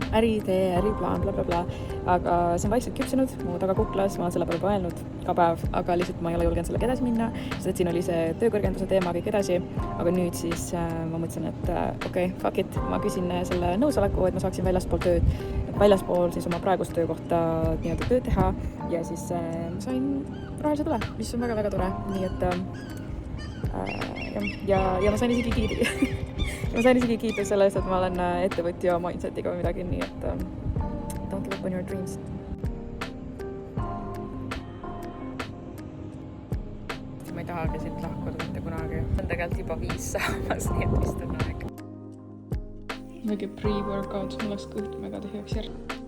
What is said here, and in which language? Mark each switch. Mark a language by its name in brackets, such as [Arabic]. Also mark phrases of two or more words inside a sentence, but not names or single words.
[Estonian] äritee, äriplaan, blablabla, aga see on vaikselt küpsenud, mu taga kuklas, ma olen selle peale mõelnud iga päev, aga lihtsalt ma ei ole julgenud sellega edasi minna, sest et siin oli see töökõrgenduse teema kõik edasi, aga nüüd siis ma mõtlesin, et okei, [English] fuck it, [Estonian] ma küsin selle nõusoleku, et ma saaksin väljaspool siis oma praegust töökohta nii-öelda tööd teha ja siis ma sain rahalise tule, mis on väga-väga tore, nii et ja ma sain isegi kiidi. Ma sain isegi kiita selle eest, et ma olen ettevõtja mindsetiga või midagi, nii et [English] don't give up on your dreams. [Estonian] Ma ei tahagi siit lahkuda mitte kunagi. On tegelikult juba 5 saamas, nii et vist on aeg. mingi pre-workout, mul läks kõht mega tühjaks järgi.